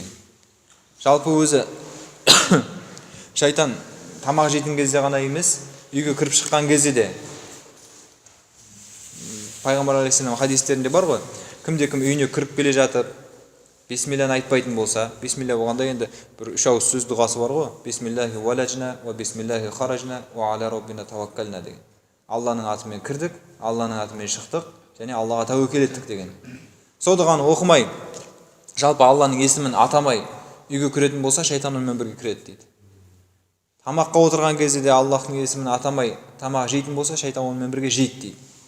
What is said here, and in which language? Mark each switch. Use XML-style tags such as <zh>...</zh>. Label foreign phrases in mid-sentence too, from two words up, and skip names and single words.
<kk>Жалпы өзі шайтан тамақ жейтін кезде ғана емес, үйге кіріп шыққан кезде де. Пайғамбар алейхиссалам хадистерінде бар ғой, кімде-кім үйіне кіріп келе жатып бисмилляны айтпайтын болса, бисмилля болғанда енді бір үш ауыз сөз дұғасы бар ғой.</kk> <ar>بسم الله ولجنا وبسم الله خرجنا وعلى ربنا توكلنا деген.</ar> <kk>Алланың атымен кірдік, Алланың атымен шықтық және Аллаға тәуекел еттік деген. Сол дұғаны оқымай, жалпы Алланың есімін атамай үйге кіретін болса, шайтан онымен бірге кіреді дейді. Тамаққа отырған кезде де Аллахтың есімін атамай тамақ жейтін болса, шайтан онымен бірге жейді дейді.</kk>